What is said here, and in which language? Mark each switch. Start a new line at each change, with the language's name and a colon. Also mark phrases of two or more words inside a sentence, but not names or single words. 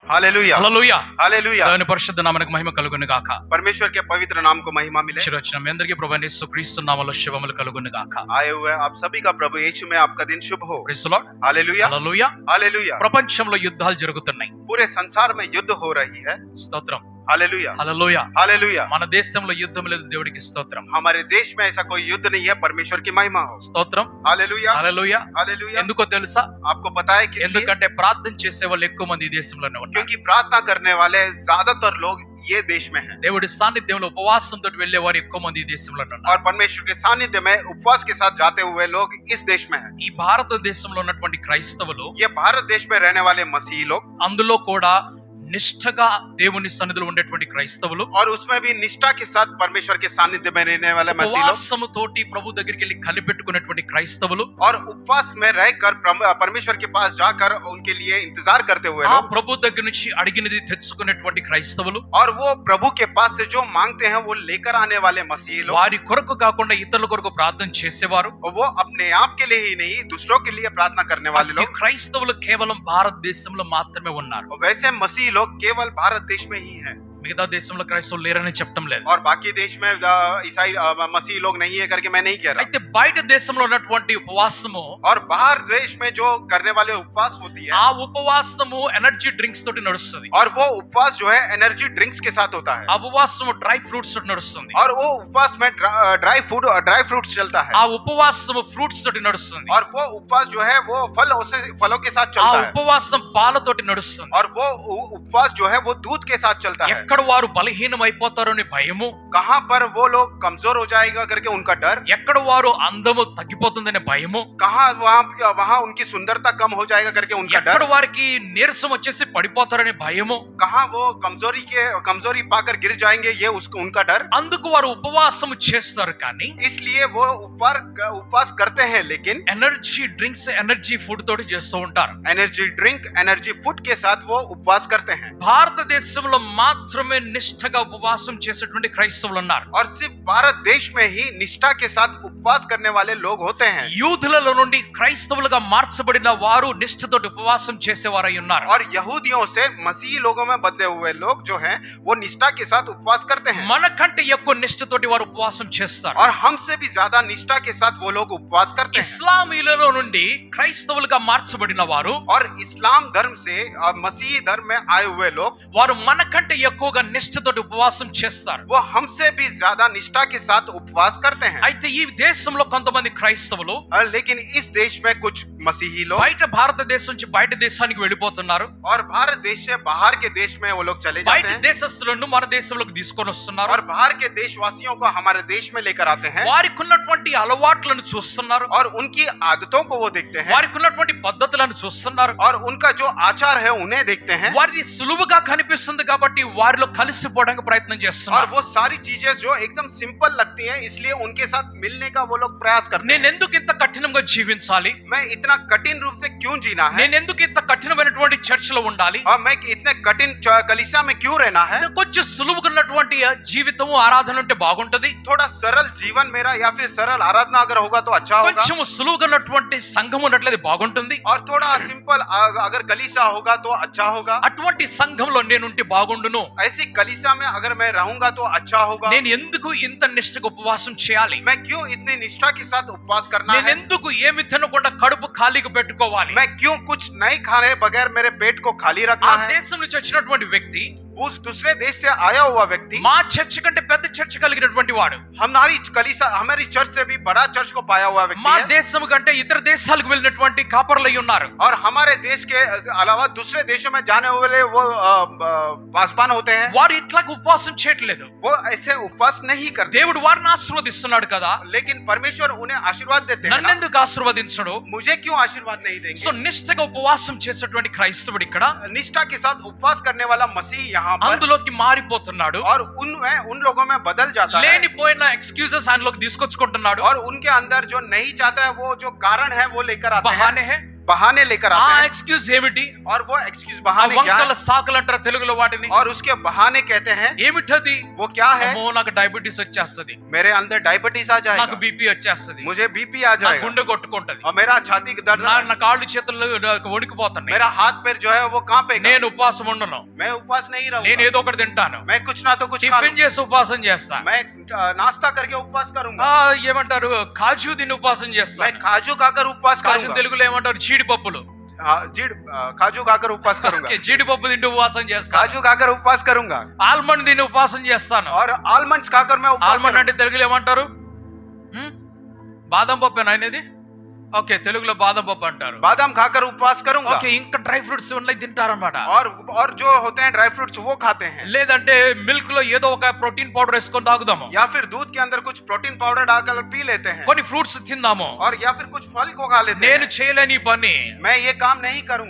Hindi: हालेलुया
Telugu: హల్లెలూయా.
Hindi: हालेलुया
Telugu: దేవుని పరిశుద్ధ నామమునకు మహిమ కలుగును గాక.
Hindi: परमेश्वर के पवित्र नाम को महिमा मिले।
Telugu: వచ్చిన మీ అందరికీ ప్రభువైన యేసుక్రీస్తు నామములో శుభములు కలుగును గాక.
Hindi: आए हुए आप सभी का प्रभु यीशु में आपका दिन शुभ हो।
English: Praise the Lord.
Hindi: हालेलुया
Telugu: హల్లెలూయా.
Hindi: हालेलुया।
Telugu: ప్రపంచంలో యుద్ధాలు జరుగుతున్నాయి.
Hindi: पूरे संसार में युद्ध हो रही है।
Telugu: స్తోత్రం.
Hindi: हालेलुया
Telugu: హల్లెలూయా.
Hindi: हालेलुया।
Telugu: మన దేశంలో యుద్ధం లేదు, దేవుడికి స్తోత్రం.
Hindi: हमारे देश में ऐसा कोई युद्ध नहीं है, परमेश्वर की महिमा हो।
Telugu: స్తోత్రం.
Hindi: हालेलुया
Telugu: హల్లెలూయా.
Hindi: हालेलुया।
Telugu: ఎందుకో తెలుసా?
Hindi: आपको पता है किस लिए?
Telugu: ఎందుకంటే ప్రార్థన చేసే వాళ్ళు ఎక్కువ మంది ఈ దేశంలోనే ఉన్నారు.
Hindi: क्योंकि प्रार्थना करने वाले ज्यादातर लोग ये देश में हैं।
Telugu: దేవుడి సాన్నిధ్యంలో ఉపవాసంతో వెళ్ళే వారు ఎక్కువ మంది ఈ దేశంలోనే ఉన్నారు.
Hindi: और परमेश्वर के सानिध्य में उपवास के साथ जाते हुए लोग इस देश में हैं।
Telugu: ఈ భారతదేశంలో ఉన్నటువంటి క్రైస్తవులు
Hindi: ये भारत देश में रहने वाले मसीही लोग,
Telugu: అందులో కూడా నిష్ఠగా దేవుని సన్నిధిలో ఉండేటువంటి క్రైస్తవులు,
Hindi: और उसमें भी निष्ठा के साथ परमेश्वर के सानिध्य में रहने वाले मसीही लोग,
Telugu: ఉపవాసముతోటి ప్రభు దగ్గరికి వెళ్ళి కనిపెట్టుకునేటువంటి క్రైస్తవులు,
Hindi: और उपवास में रहकर परमेश्वर के पास जाकर उनके लिए इंतजार करते हुए
Telugu: ఆ
Hindi: लोग,
Telugu: ప్రభు దగ్గర నుంచి అడిగినది తెచ్చుకునేటువంటి క్రైస్తవులు,
Hindi: और वो प्रभु के पास से जो मांगते हैं वो लेकर आने वाले मसीही लोग,
Telugu: వారి కొరకు కాకుండా ఇతరుల కొరకు ప్రార్థన చేసేవారు.
Hindi: और वो अपने आप के लिए ही नहीं दूसरों के लिए प्रार्थना करने वाले
Telugu: ఈ
Hindi: लोग,
Telugu: క్రైస్తవులు కేవలం భారతదేశంలో మాత్రమే ఉన్నారు.
Hindi: और वैसे मसीही लोग केवल भारत देश में ही हैं।
Telugu: మిగతా దేశంలో క్రైస్తవులు లేరని చెప్పడం లేదు.
Hindi: और बाकी देश में ईसाई मसीही लोग नहीं है करके मैं नहीं कह रहा।
Telugu: అయితే బయట దేశంలో ఉన్నటువంటి ఉపవాసము,
Hindi: और बाहर देश में जो करने वाले उपवास होती है,
Telugu: ఆ ఉపవాసము
English: energy drinks
Telugu: తోటి నడుస్తుంది.
Hindi: और वो उपवास जो है
English: energy drinks
Hindi: के साथ होता है,
Telugu: ఆ ఉపవాసము
English: dry fruits
Telugu: తోటి నడుస్తుంది.
Hindi: और वो उपवास में
English: dry fruits
Hindi: चलता है,
Telugu: ఆ ఉపవాసము ఫ్రూట్స్ తోటి నడుస్తుంది.
Hindi: और वो उपवास जो है वो फलों के साथ
Telugu: ఆ
Hindi: चलता है,
Telugu: ఉపవాసం పాలతోటి నడుస్తుంది.
Hindi: और वो उपवास जो है वो दूध के साथ चलता है।
Telugu: ఎక్కడ వారు బలహీనం అయిపోతారో అని భయము,
Hindi: कहाँ पर वो लोग कमजोर हो जाएगा करके उनका डर,
Telugu: ఎక్కడ వారు అందము తగ్గిపోతుందనే భయము,
Hindi: कहाँ वहाँ उनकी सुंदरता कम हो जाएगा करके उनका
Telugu: ఎక్కడ
Hindi: डर,
Telugu: వారికి నీరసం వచ్చేసి పడిపోతారనే భయము,
Hindi: कहाँ वो कमजोरी पाकर गिर जाएंगे ये उनका डर।
Telugu: అందుకు వారు ఉపవాసము చేస్తారు. కానీ
Hindi: इसलिए वो उपवास करते हैं, लेकिन
English: energy drinks energy food
Telugu: తోటి చేస్తూ ఉంటారు.
English: energy drink energy food
Hindi: के साथ वो उपवास करते हैं।
Telugu: భారతదేశంలో మాత్రమే నిష్ఠగా ఉపవాసం చేసేటువంటి క్రైస్తవులు ఉన్నారు.
Hindi: और सिर्फ भारत देश में ही निष्ठा के साथ उपवास करने वाले लोग होते हैं।
Telugu: యూదులలో నుండి క్రైస్తవులుగా మార్చబడిన వారు నిష్ఠతోటి ఉపవాసం చేసేవారై ఉన్నారు.
Hindi: और यहूदियों से मसीही लोगों में बदले हुए लोग जो हैं वो निष्ठा के साथ उपवास करते हैं,
Telugu: మనకంటే ఎక్కువ నిష్ఠతోటి వారు ఉపవాసం చేస్తారు.
Hindi: और हमसे भी ज्यादा निष्ठा के साथ वो लोग उपवास करते हैं।
Telugu: ఇస్లామీలలో నుండి క్రైస్తవులుగా మార్చబడిన వారు,
Hindi: और इस्लाम धर्म से मसीही धर्म में आए हुए लोग
Telugu: వారు మనకంటే ఎక్కువగా నిష్ఠతోటి ఉపవాసం చేస్తారు.
Hindi: वो हमसे भी ज्यादा निष्ठा के साथ उपवास करते हैं।
Telugu: అయితే ఈ దేశంలో కొంతమంది క్రైస్తవులు
Hindi: लेकिन इस देश में कुछ मसीही लोग
Telugu: బయట భారతదేశం నుంచి బయట దేశానికి వెళ్ళిపోతున్నారు.
Hindi: और भारत देश से बाहर के देश में वो लोग चले जाते
Telugu: బయట
Hindi: हैं,
Telugu: దేశస్తులను మన దేశంలోకి తీసుకొని వస్తున్నారు.
Hindi: और बाहर के देशवासियों को हमारे देश में लेकर आते हैं,
Telugu: వారికి ఉన్నటువంటి అలవాట్లను చూస్తున్నారు,
Hindi: और उनकी आदतों को वो देखते हैं,
Telugu: వారికి ఉన్నటువంటి పద్ధతులను చూస్తున్నారు.
Hindi: और उनका जो आचार है उन्हें देखते हैं,
Telugu: వారిది సులువుగా కనిపిస్తుంది కాబట్టి వారిలో కలిసిపోవడానికి ప్రయత్నం
Hindi: और
Telugu: చేస్తున్నారు.
Hindi: वो सारी चीजें जो एकदम सिंपल लगती हैं इसलिए उनके साथ मिलने का वो लोग प्रयास करते
Telugu: నేను
Hindi: हैं।
Telugu: ఎందుకు ఇంత కఠినంగా జీవించాలి,
Hindi: मैं इतना कठिन रूप से क्यों जीना है,
Telugu: నేను ఎందుకు ఇంత కఠినమైనటువంటి చర్చలో ఉండాలి,
Hindi: और मैं इतने कठिन कलीसिया में क्यों रहना है,
Telugu: కొంచెం సులువుగా ఉన్నటువంటి జీవితము ఆరాధన ఉంటే బాగుంటది,
Hindi: थोड़ा सरल जीवन मेरा या फिर सरल आराधना अगर होगा तो अच्छा होगा,
Telugu: కొంచెం సులువుగా ఉన్నటువంటి సంఘం ఉన్నట్లయితే బాగుంటుంది,
Hindi: और थोड़ा सिंपल अगर कलीसिया होगा तो अच्छा होगा,
Telugu: అటువంటి సంఘంలో నేనుంటే బాగుండును,
Hindi: ऐसी कलीसिया में अगर मैं रहूंगा तो अच्छा होगा,
Telugu: నేను ఎందుకు ఇంత నిష్ఠగా ఉపవాసం చేయాలి,
Hindi: मैं क्यों इतनी निष्ठा के साथ उपवास करना
Telugu: నేను
Hindi: है,
Telugu: ఎందుకు ఏమి తినకుండా కడుపు ఖాళీగా పెట్టుకోవాలి.
Hindi: मैं क्यों कुछ नहीं खाने बगैर मेरे पेट को खाली
Telugu: ఆ
Hindi: रखना है।
Telugu: దేశం నుంచి వచ్చినటువంటి వ్యక్తి
Hindi: उस दूसरे देश से आया हुआ व्यक्ति
Telugu: మా చర్చ్ కంటే పెద్ద చర్చ్ కలిగినటువంటి వాడు,
Hindi: हमारी चर्च से भी बड़ा चर्च को पाया हुआ व्यक्ति
Telugu: మా
Hindi: है,
Telugu: దేశం కంటే ఇతర దేశాలకు వెళ్ళినటువంటి కాపర్లై ఉన్నారు.
Hindi: और हमारे देश के अलावा दूसरे देशों में जाने वाले वो पासवान होते हैं,
Telugu: వారు ఇట్లా ఉపవాసం చేయట్లేదు.
Hindi: वो ऐसे उपवास नहीं करते,
Telugu: దేవుడు వారిని ఆశీర్వదిస్తున్నాడు కదా,
Hindi: लेकिन परमेश्वर उन्हें आशीर्वाद देते हैं ना।
Telugu: నన్నెందుకు ఆశీర్వదించడు?
Hindi: मुझे क्यों आशीर्वाद नहीं
Telugu: సో
Hindi: देंगे?
Telugu: నిష్ఠగా ఉపవాసం చేసేటువంటి క్రైస్తవుడు ఇక్కడ
Hindi: निष्ठा के साथ उपवास करने वाला मसीह यहाँ पर
Telugu: అందులోకి మారిపోతున్నాడు.
Hindi: और उन लोगों में बदल जाता है,
Telugu: లేనిపోయిన ఎక్స్క్యూజెస్ ఆయనలోకి తీసుకొచ్చుకుంటున్నాడు.
Hindi: और उनके अंदर जो नहीं चाहता है वो जो कारण है वो लेकर आता है, बहाने है, बहाने लेकर
Telugu: ఆ
Hindi: आते हैं
Telugu: ఎక్స్క్యూజ్ ఏమిటి?
Hindi: और वो एक्सक्यूज
Telugu: ఆ
Hindi: बहाने क्या
Telugu: వంకల
Hindi: है
Telugu: సాకులు అంటారు తెలుగులో వాటిని.
Hindi: और उसके बहाने कहते हैं
Telugu: ఏమిటది?
Hindi: वो क्या है
Telugu: అమ్మో నాకు డయాబెటీస్ వచ్చేస్తది,
Hindi: मेरे अंदर डायबिटीज आ
Telugu: నాకు
Hindi: जाएगा
Telugu: బీపీ వచ్చేస్తది,
Hindi: मुझे बीपी आ
Telugu: నా
Hindi: जाएगा
Telugu: గుండె కొట్టుకుంటది,
Hindi: और मेरा छाती का दर्द
Telugu: నా కాళ్ళు చేతులు వణికిపోతున్నాయి,
Hindi: मेरा हाथ पैर जो है वो कांपेगा
Telugu: నేను ఉపవాసం ఉండను,
Hindi: मैं उपवास नहीं
Telugu: నేను
Hindi: रहूंगा
Telugu: ఏదో ఒకటి తింటాను,
Hindi: मैं कुछ ना तो कुछ खा
Telugu: టిఫిన్
Hindi: लूं।
Telugu: చేసి ఉపవాసం చేస్తా,
Hindi: मैं नाश्ता करके उपवास करूंगा
Telugu: ఏమంటారు కాజు తిని ఉపవాసం
Hindi: मैं
Telugu: చేస్తాను.
Hindi: काजू खाकर उपवास
Telugu: కాజు
Hindi: करूंगा
Telugu: తెలుగులో ఏమంటారు? జీడిపప్పులు.
Hindi: काजू खाकर उपवास करूंगा
Telugu: ఓకే, జీడిపప్పు తింటూ ఉపవాసం చేస్తాను.
Hindi: काजू खाकर उपवास करूंगा
Telugu: ఆల్మండ్ తిని ఉపవాసం చేస్తాను.
Hindi: और आलमंड्स खाकर मैं उपवास
Telugu: ఆల్మండ్
Hindi: करूंगा
Telugu: అంటే తెలుగులో ఏమంటారు? బాదం పప్పేనా అనేది? ఓకే, తెలుగులో బాదం పప్పు అంటారు.
Hindi: बादाम खाकर उपवास करूंगा
Telugu: ఓకే, ఇంకా
English: dry fruits
Telugu: ఉన్నాయి తింటారన్నమాట.
Hindi: और जो होते हैं
English: dry fruits
Hindi: वो खाते हैं
Telugu: లేదంటే మిల్క్ లో ఏదో ఒక
English: protein powder
Telugu: వేసుకొని తాగుదాము,
Hindi: या फिर दूध के अंदर कुछ
English: protein powder
Hindi: डालकर पी लेते हैं
Telugu: కొన్ని ఫ్రూట్స్ తిందాము.
Hindi: और या फिर कुछ फल को खा लेते
Telugu: నేను
Hindi: हैं
Telugu: చేయలేని ఈ పని.
Hindi: मैं ये काम नहीं करूंगा